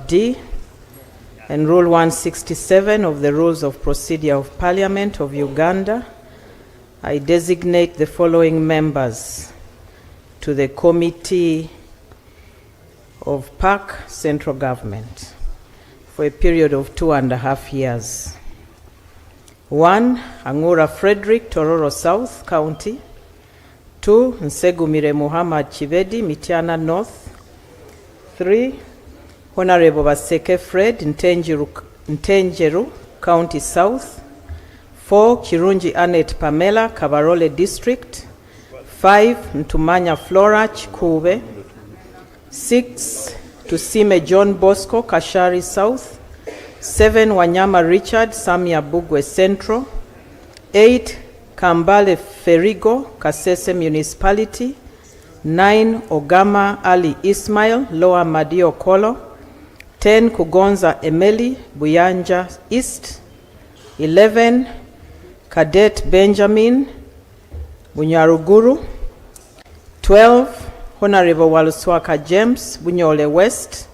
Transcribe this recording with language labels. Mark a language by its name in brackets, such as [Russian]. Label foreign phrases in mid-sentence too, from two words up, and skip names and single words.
[English] D, and Rule 167 of the Rules of Procedure of Parliament of Uganda, I designate the following members to the Committee of PAC Central Government for a period of 2.5 years. 1. Angura Frederick, Tororo South County. 2. Nsegumire Muhammad Chivedi, Mityana North. 3. Honorable Baseke Fred, Ntenjeru, County South. 4, Kirungi Annette Pamela, Kabarole District. 5, Ntumanya Flora, Chikube. 6, Tusime John Bosco, Kashari South. 7, Wanyama Richard, Samia Bugwe Central. 8, Kambale Ferigo, Kasese Municipality. 9, Ogama Ali Ismail, Lower Madio Kolo. 10, Kugonza Emeli, Buyanja East. 11, Cadet Benjamin, Bunyaruguru. 12, Honorable Waluswaka James, Bunyole West.